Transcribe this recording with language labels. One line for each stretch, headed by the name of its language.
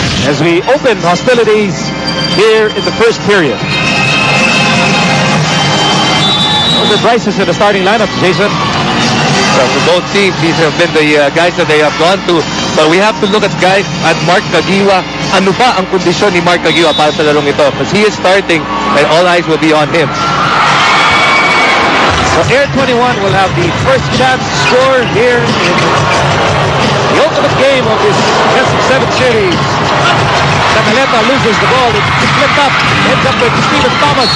English: As we open hostilities here in the first period. Those are Bryce's in the starting lineup, Jason. So for both teams, these have been the guys that they have gone to. But we have to look at guys at Mark Caguioa.
Filipino: Ano ba ang kondisyon ni Mark Caguioa para sa larong ito?
English: Because he is starting and all eyes will be on him. So Air21 will have the first chance to score here in the ultimate game of this best of 7 series. Sakaleta loses the ball. It's flipped up. Ends up with Stephen Thomas.